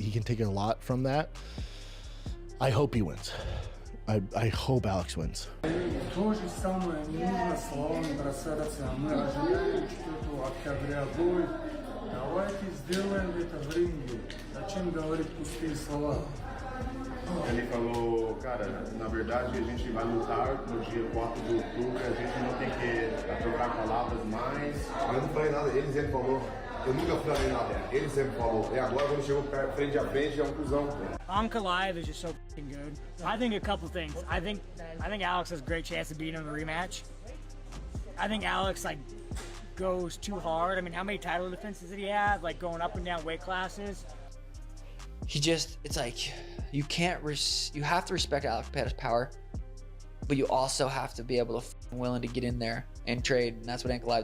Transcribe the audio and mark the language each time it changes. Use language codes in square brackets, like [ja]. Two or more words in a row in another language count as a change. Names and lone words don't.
[en] can take a lot from that. I hope he wins. I hope Alex wins. [ru] То же самое не нужно словами бросаться. Мы ожидаем что-то октября будет. Давайте сделаем это в ринге. Зачем говорить пустые слова? [pt] Ele falou, cara, na verdade a gente vai lutar no dia 4 de outubro, a gente não tem que trocar palavras mais. Eu não falei nada, ele sempre falou. Eu nunca falei nada, ele sempre falou. E agora quando chegou frente a frente, é um cuzão. [en] Ankalaev is just so f***ing good. I think a couple things. I think Alex has a great chance of beating him in the rematch. I think Alex goes too hard. I mean, how many title defenses did he have? Like going up and down weight classes. It's like you have to respect Alex Pereira's power, but you also have to be able to willing to get in there and trade, and that's what Ankalaev did.